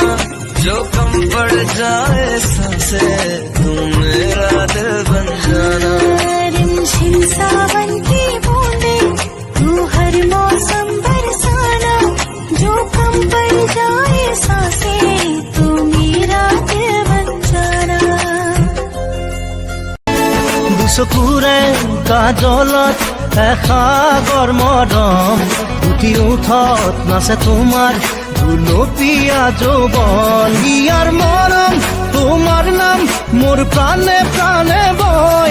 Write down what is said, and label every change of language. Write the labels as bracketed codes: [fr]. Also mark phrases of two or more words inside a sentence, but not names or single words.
[hi] जो कम पड़ जाए सांसें, तुम मेरा दिल बन जाना। रिमझिम सावन की बूंदें, तू हर मौसम बरसाना। जो कम पड़ जाए सांसें, तू मेरा दिल बन जाना। [as] দুচকুৰে কাজলত এসাগৰ মৰম, উঠি উঠত নাচে তোমাৰ গুলপীয়া যৌৱন। ইয়াৰ মৰম তোমাৰ নাম মোৰ প্ৰাণে প্ৰাণে বয়।